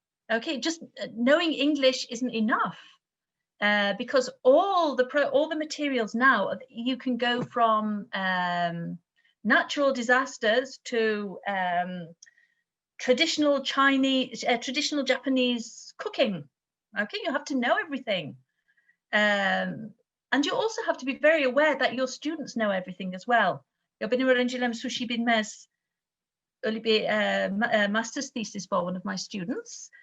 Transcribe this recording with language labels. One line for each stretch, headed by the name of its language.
English: Okay, just knowing English isn't enough. Because all the materials now, you can go from natural disasters to traditional Japanese cooking. Okay, you have to know everything, and you also have to be very aware that your students know everything as well.
Turkish: Benim öğrencilerim sushi bilmez. Öyle bir
English: master's thesis for one of my students.